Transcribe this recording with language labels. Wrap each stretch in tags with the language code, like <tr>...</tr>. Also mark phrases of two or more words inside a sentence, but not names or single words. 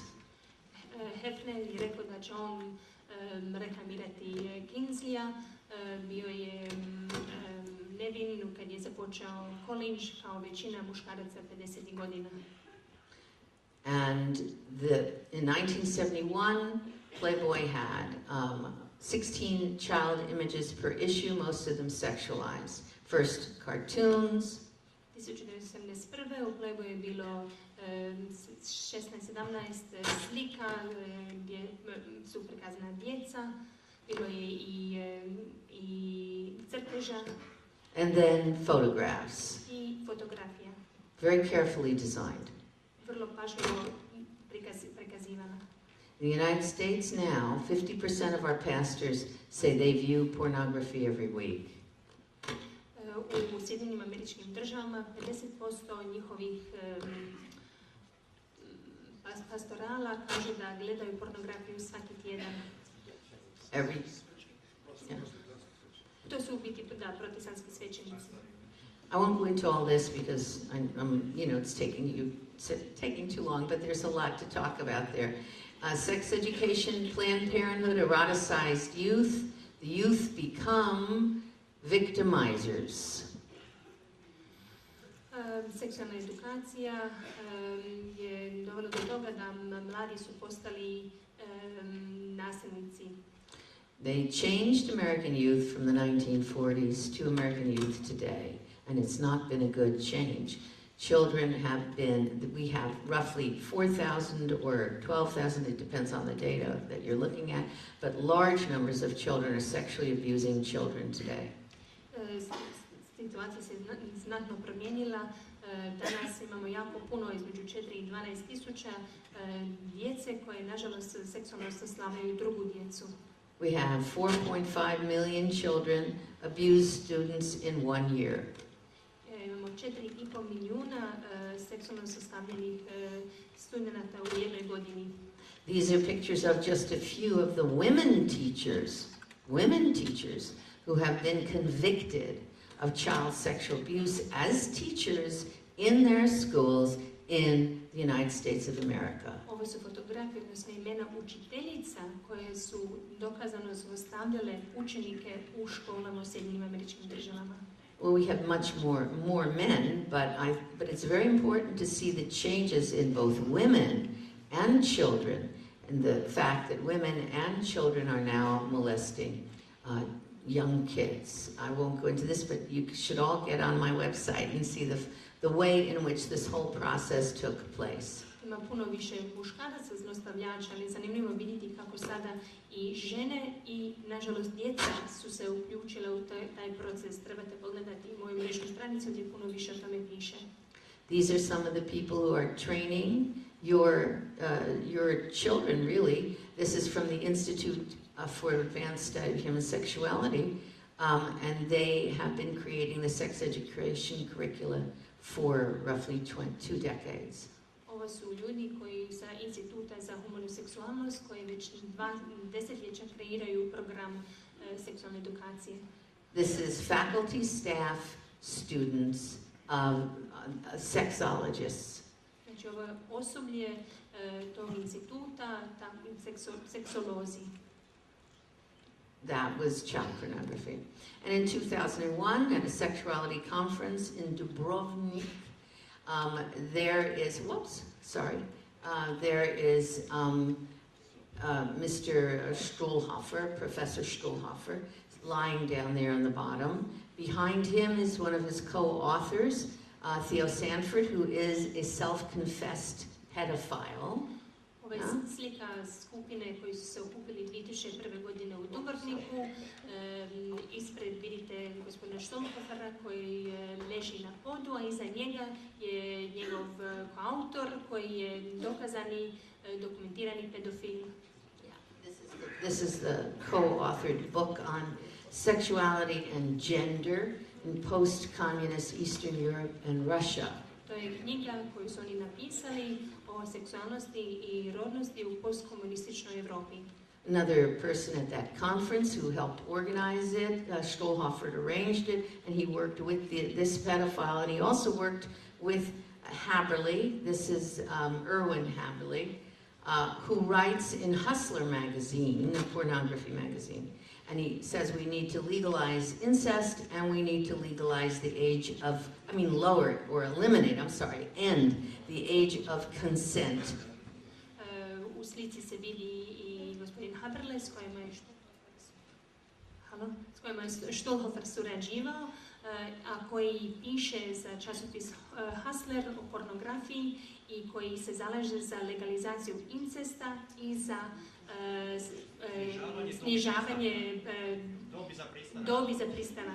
<hr>Hefner je rekao da će on reklamirati Kinseya, bio je nevin kad je započeo college kao većina muškaraca 50. godina.</hr> <en>And in 1971, Playboy had 16 child images per issue, most of them sexualized. First cartoons. 1971.</en> <hr>U Playboyu je bilo 16-17 slika gdje su prikazana djeca, bilo je i crteža</hr> <en>and then photographs,</en> <hr>i fotografija,</hr> <en>very carefully designed.</en> <hr>vrlo pažljivo prikazivana.</hr> <en>In the United States now, 50% of our pastors say they view pornography every week.</en> <hr>U Sjedinjenim Američkim Državama 50% njihovih pastorala kažu da gledaju pornografiju svaki tjedan.</hr> <en>Yeah.</en> <hr>To su u biti protestantski svećenici.</hr> <en>I won't go into all this because I'm it's taking too long, but there's a lot to talk about there. Sex education, Planned Parenthood, eroticized youth. The youth become victimizers.</en> <hr>Seksualna edukacija je dovela do toga da mladi su postali nasilnici.</hr> <en>They changed American youth from the 1940s to American youth today, and it's not been a good change. We have roughly 4,000 or 12,000, it depends on the data that you're looking at, but large numbers of children are sexually abusing children today.</en> <hr>Situacija se znatno promijenila. Danas imamo jako puno, između 4 i 12 tisuća djece koje, nažalost, seksualno zlostavljaju drugu djecu.</hr> <en>We have 4.5 million children abused students in 1 year.</en> <hr>Imamo 4,5 milijuna seksualno zlostavljenih studenata u jednoj godini.</hr> <en>These are pictures of just a few of the women teachers who have been convicted of child sexual abuse as teachers in their schools in the United States of America.</en> <hr>Ovo su fotografije, odnosno imena učiteljica koje su dokazano zlostavljale učenike u školama u Sjedinjenim Američkim Državama.</hr> <en>Well, we have much more men, but it's very important to see the changes in both women and children, and the fact that women and children are now molesting young kids. I won't go into this, but you should all get on my website and see the way in which this whole process took place.</en> <hr>Ima puno više muškaraca zlostavljača, ali je zanimljivo vidjeti kako sada i žene i, nažalost, djeca su se uključile u taj proces. Trebate pogledati moju mrežnu stranicu gdje puno više o tome piše.</hr> <en>These are some of the people who are training your children, really. This is from the Institute for Advanced Study of Human Sexuality, and they have been creating the sex education curricula for roughly 2 decades.</en> <hr>Ovo su ljudi koji sa Instituta za humanu seksualnost koji već 2 desetljeća kreiraju program seksualne edukacije.</hr> <en>This is faculty, staff, students, sexologists.</en> <hr>Znači ovo je osoblje tog instituta, seksolozi.</hr> <en>That was child pornography. And in 2001, at a sexuality conference in Dubrovnik, there is Mr. Stuhlhofer, Professor Stuhlhofer, lying down there on the bottom. Behind him is one of his co-authors, Theo Sanford, who is a self-confessed pedophile.</en> <hr>Ovo je slika skupine koji su se okupili 2001. godine u Dubrovniku. Ispred vidite gospodina Stuhlhofera koji leži na podu, a iza njega je njegov autor koji je dokazani, dokumentirani pedofil.</hr> <en>This is the co-authored book on sexuality and gender in post-communist Eastern Europe and Russia.</en> <hr>To je knjiga koju su oni napisali o seksualnosti i rodnosti u postkomunističnoj Europi.</hr> <en>Another person at that conference who helped organize it, Stuhlhofer arranged it, and he worked with this pedophile, and he also worked with Haberle. This is Erwin Haberle, who writes in Hustler magazine, a pornography magazine. And he says we need to legalize incest and we need to legalize the age of, lower it or eliminate, end the age of consent.</en> <hr>U slici se vidi i gospodin Haberle s kojima je Stuhlhofer surađivao. a koji piše za časopis Hustler o pornografiji i koji se zalaže za legalizaciju incesta i za snižavanje dobi za pristanak.</hr>